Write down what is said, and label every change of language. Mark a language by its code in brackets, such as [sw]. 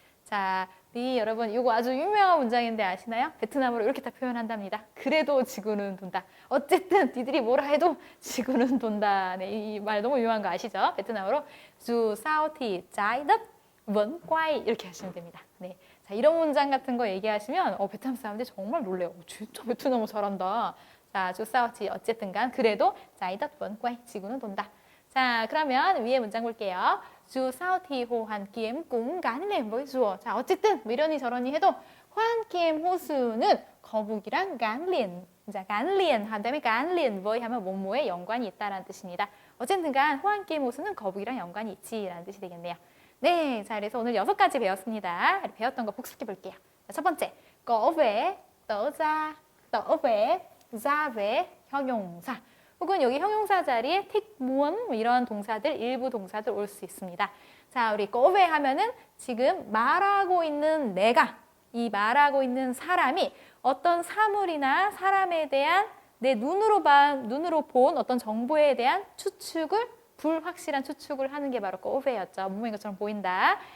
[ko] 자, 이 여러분 이거 아주 유명한 문장인데 아시나요? 베트남어로 이렇게 다 표현한답니다. 그래도 지구는 돈다. 어쨌든 니들이 뭐라 해도 지구는 돈다. 네, 이 말 너무 유명한 거 아시죠? 베트남어로 [vi] dù sao thì trái đất vẫn quay [ko] 이렇게 하시면 됩니다. 네, 자 이런 문장 같은 거 얘기하시면 베트남 사람들이 정말 놀래요. 진짜 베트남어 잘한다. 자, dù sao thì 어쨌든간 그래도 [vi] trái đất vẫn quay [ko] 지구는 돈다. 자, 그러면 위에 문장 볼게요. [vi] Dù sao thì Hồ Hoàn Kiếm cũng gắn liền với rùa. [ko] 자, 어쨌든 뭐 이러니 저러니 해도 호환kiếm 호수는 거북이랑 gắn liền 자, 간리엔 한다음에 간리엔 với 하면 뭐뭐에 연관이 있다라는 뜻입니다. 어쨌든 간 호환기의 모수는 거북이랑 연관이 있지라는 뜻이 되겠네요. 네, 자 그래서 오늘 6가지 배웠습니다. 배웠던 거 복습해 볼게요. 자, 첫 번째, có vẻ, tỏ vẻ, ra vẻ, 형용사. 혹은 여기 형용사 자리에 thích muốn 이런 동사들, 일부 동사들 올 수 있습니다. 자, 우리 có vẻ 하면은 지금 말하고 있는 내가, 이 말하고 있는 사람이 어떤 사물이나 사람에 대한 내 눈으로 본 어떤 정보에 대한 추측을, 불확실한 추측을 하는 게 바로 có vé였죠. 뭐인 것처럼 보인다.